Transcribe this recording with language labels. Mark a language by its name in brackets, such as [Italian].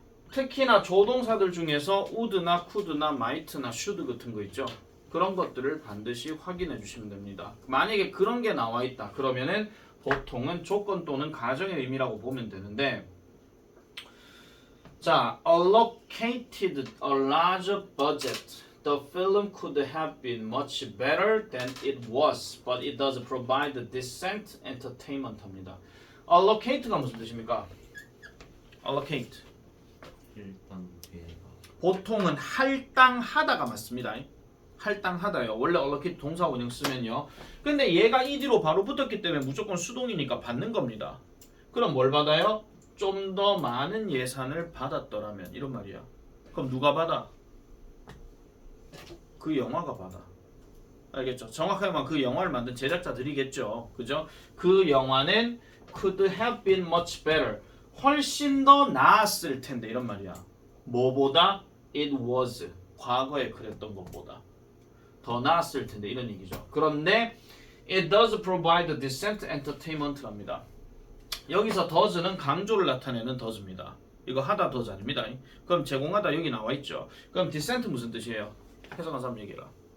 [Korean] 특히나 조동사들 중에서 would나 could나 might나 should 같은 거 있죠. 그런 것들을 반드시 확인해 주시면 됩니다. 만약에 그런 게 나와 있다. 그러면은 보통은 조건 또는 가정의 의미라고 보면 되는데 자, [English] allocated a larger budget. The film could have been much better than it was, but it does provide decent entertainment [Korean] 합니다. allocate가 무슨 뜻입니까? [English] allocate. [Korean] 일단 배가 보통은 할당하다가 맞습니다. 할당하다요. 원래 allocate 동사 원형 쓰면요. 근데 얘가 이 뒤로 바로 붙었기 때문에 무조건 수동이니까 받는 겁니다. 그럼 뭘 받아요? 좀 더 많은 예산을 받았더라면 이런 말이야. 그럼 누가 받아? 그 영화가 받아. 알겠죠? 정확하게 말하면 그 영화를 만든 제작자들이겠죠. 그죠? 그 영화는 [English] could have been much better. [Korean] 훨씬 더 나았을 텐데 이런 말이야. 뭐보다? [English] It was. [Korean] 과거에 그랬던 것보다. 더 나았을 텐데 이런 얘기죠. 그런데 [English] it does provide decent entertainment랍니다. [Korean] 여기서 does는 강조를 나타내는 does입니다. 이거 하다 does 아닙니다. 그럼 제공하다 여기 나와 있죠. 그럼 decent 무슨 뜻이에요? 해석한 사람 얘기해라.